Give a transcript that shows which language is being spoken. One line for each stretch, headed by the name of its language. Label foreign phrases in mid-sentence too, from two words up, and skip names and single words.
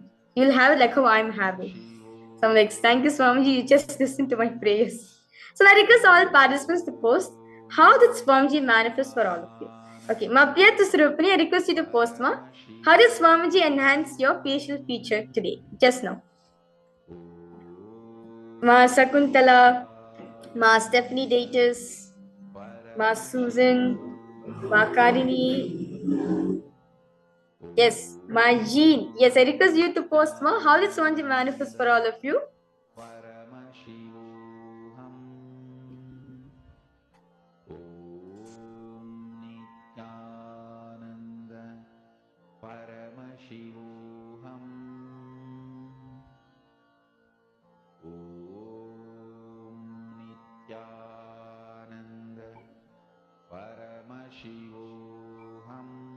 English: You'll have it like how I'm having. So I'm like, thank you, Swamiji, you just listen to my prayers. So I request all participants to post how did Swamiji manifest for all of you. Okay, Ma Priyata Swarupani, I request you to post, Ma. How did Swamiji enhance your facial feature today? Just now. Ma Sakuntala, Ma Stephanie Datus, Ma Susan, Ma Karini. Yes, Ma Jean. Yes, I request you to post, Ma. How did Swamiji manifest for all of you?
Sanskrit: Paramashivoham Om Nithyananda Paramashivoham Om Nithyananda Paramashivoham.